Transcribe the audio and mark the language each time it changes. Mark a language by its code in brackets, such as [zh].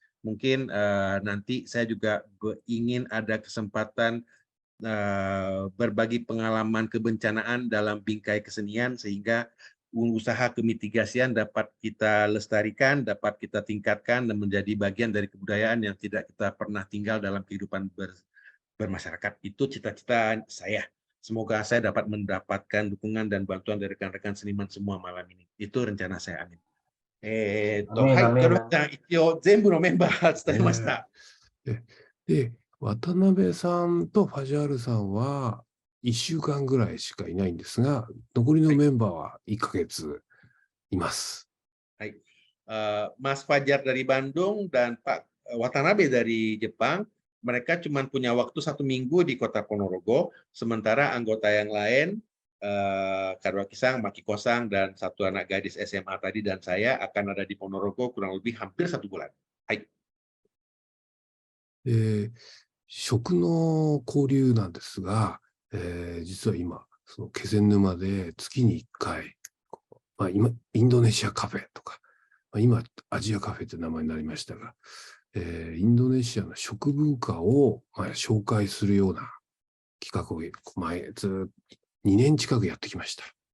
[id] Mungkin nanti saya juga ingin ada kesempatan berbagi pengalaman kebencanaan dalam bingkai kesenian sehingga usaha kemitigasian dapat kita lestarikan, dapat kita tingkatkan dan menjadi bagian dari kebudayaan yang tidak kita pernah tinggal dalam kehidupan bermasyarakat. Itu cita-cita saya. Semoga saya dapat mendapatkan dukungan dan bantuan dari rekan-rekan seniman semua malam ini. Itu rencana saya. Amin. [ja] 一応全部のメンバー伝えました。で、渡辺さんとファジャールさんは1週間ぐらいしかいないんですが、残りのメンバーは1ヶ月います。はい。 [id] Mas Fajar dari Bandung dan Pak Watanabe dari Jepang, mereka cuma punya waktu 1 minggu di kota Ponorogo, sementara anggota yang lain, Kadowaki Sang, Makiko Sang, dan satu anak gadis SMA tadi dan saya akan ada di Ponorogo kurang lebih hampir 1 bulan. Hai. [ja] 食の交流なんですが、実は今、その気仙沼で月に1回、インドネシアカフェとか、今、アジアカフェという名前になりましたが、インドネシアの食文化を、紹介するような企画をずっと2年近くやってきました。